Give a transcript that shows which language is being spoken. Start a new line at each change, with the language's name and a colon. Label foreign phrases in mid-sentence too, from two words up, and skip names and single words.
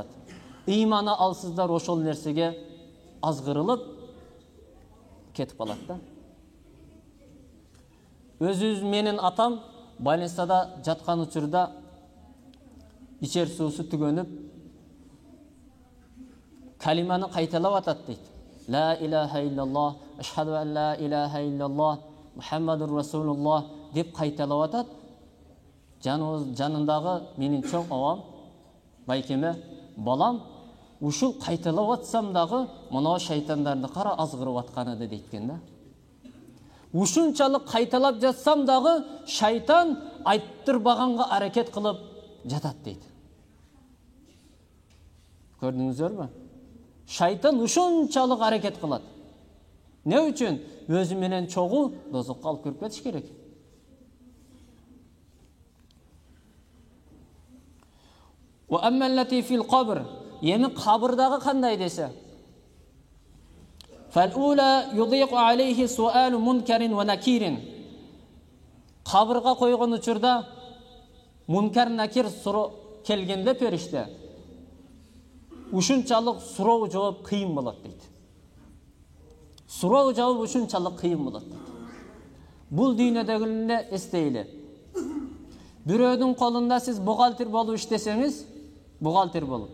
Kyrgyz: İmana alsızlar oşol nersege azgırılıp ketip kalat da. Özüz menin atam больницада жатқан учурда ичер суусу түгөнүп калиманы кайталап атат дейт.
Arabic: لا إله إلا الله أشهد أن لا إله إلا الله محمد رسول الله
Kyrgyz: деп кайталап атат. Жанындагы менин чоң агам, байкеме, балам, ушул кайталап атсам дагы мына шайтандарды кара азгырып атканы дейт да. Ушунчалык кайталап жатсам дагы шайтан айттырбаганга аракет кылып жатат дейт. Көрдүңүздөрбү? Шайтан ушунчалык аракет кылат. Не үчүн? Өзү менен чогуу дозокко алып кирип кетиш керек.
Arabic: وأما التي في القبر,
Kyrgyz: эми кабырдагы кандай десе?
Arabic: فالأولى يضيق عليه سؤال منكر ونكير.
Kyrgyz: Кабырга койгон учурда мункар накир суроо келгенде периште ушунчалык суроо жооп кыйын болот дейт. Суроо жооп ушунчалык кыйын болот дейт. Бул дүйнөдөгүнө эстейли. Бирөөдүн колунда сиз бухгалтер болуп иштесеңиз, бухгалтер болуп.